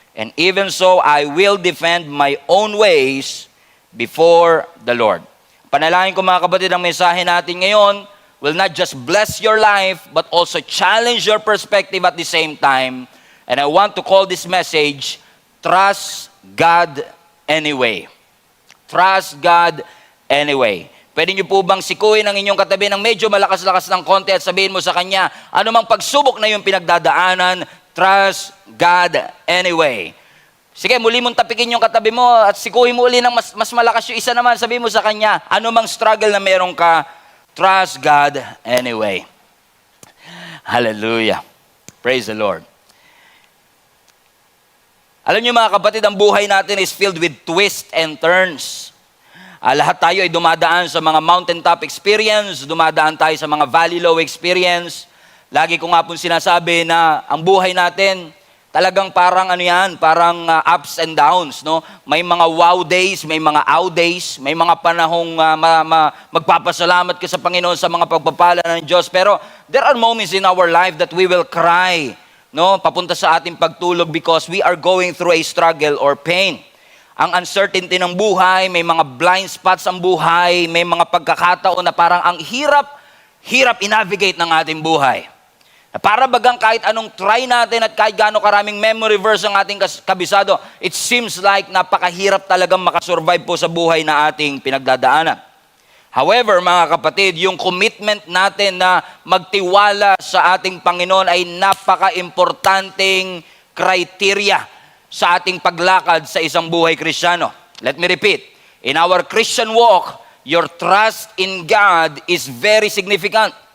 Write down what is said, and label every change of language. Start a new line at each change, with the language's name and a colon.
English: And even so, I will defend my own ways before the Lord.
Filipino: Panalangin ko mga kapatid, ang mensahe natin ngayon
English: will not just bless your life, but also challenge your perspective at the same time. And I want to call this message, Trust God Anyway. Trust God Anyway.
Filipino: Pwede niyo po bang sikuhin ang inyong katabi ng medyo malakas-lakas ng konti at sabihin mo sa kanya, anumang pagsubok na yung pinagdadaanan,
English: trust God anyway.
Filipino: Sige, muli mong tapikin yung katabi mo at sikuhin mo uli ng mas malakas yung isa naman. Sabihin mo sa kanya, anumang struggle na meron ka,
English: trust God anyway.
Filipino: Hallelujah.
English: Praise the Lord.
Filipino: Alam niyo mga kapatid, ang buhay natin
English: is filled with twists and turns.
Filipino: Lahat tayo ay dumadaan sa mga mountaintop experience, dumadaan tayo sa mga valley low experience. Lagi ko nga po sinasabi na ang buhay natin, talagang parang parang
English: ups and downs,
Filipino: no? May mga wow days, may mga ow days, may mga panahong magpapasalamat ka sa Panginoon sa mga pagpapala ng Diyos.
English: Pero there are moments in our life that we will cry, no?
Filipino: Papunta sa ating pagtulog
English: because we are going through a struggle or pain.
Filipino: Ang uncertainty ng buhay, may mga blind spots ang buhay, may mga pagkakataon na parang ang hirap i-navigate ng ating buhay. Para bagang kahit anong try natin at kahit gaano karaming memory verse ang ating kabisado,
English: it seems like
Filipino: napakahirap talagang makasurvive po sa buhay na ating pinagdadaanan. However, mga kapatid, yung commitment natin na magtiwala sa ating Panginoon ay napaka-importanting criteria sa ating paglakad sa isang buhay Kristiyano.
English: Let me repeat. In our Christian walk, your trust in God is very significant.